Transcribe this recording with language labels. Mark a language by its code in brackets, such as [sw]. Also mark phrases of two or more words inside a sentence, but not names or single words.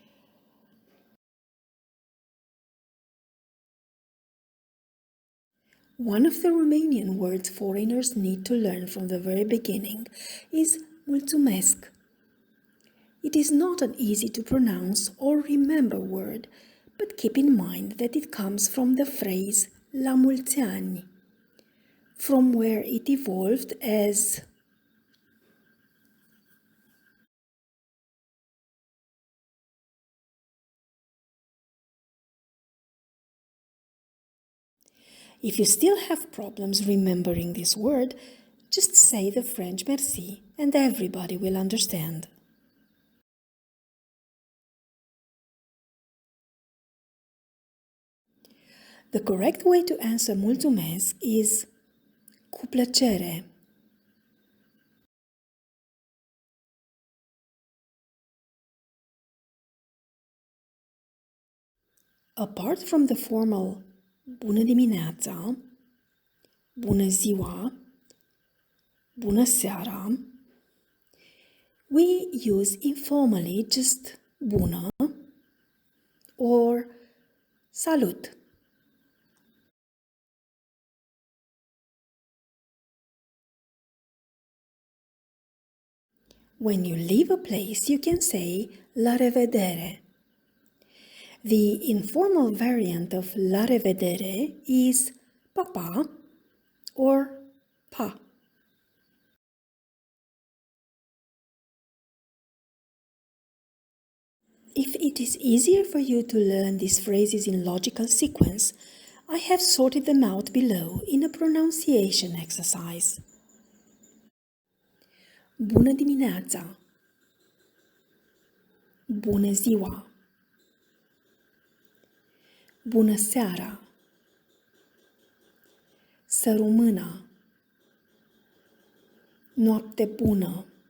[en] One of the Romanian words foreigners need to learn from the very beginning is mulțumesc. It is not an easy to pronounce or remember word, but keep in mind that it comes from the phrase [ro] la mulți ani, [en] from where it evolved as If you still have problems remembering this word, just say the French merci and everybody will understand. The correct way to answer mulțumesc is [ro] cu plăcere. [en] Apart from the formal [ro] bună dimineața, bună ziua, bună seara, [en] we use informally just bună or salut. When you leave a place, you can say [ro] la revedere. [en] The informal variant of [ro] la revedere [en] is papa or pa. If it is easier for you to learn these phrases in logical sequence, I have sorted them out below in a pronunciation exercise. [ro] Bună dimineața! Bună ziua! Bună seara! Să rămână! Noapte bună!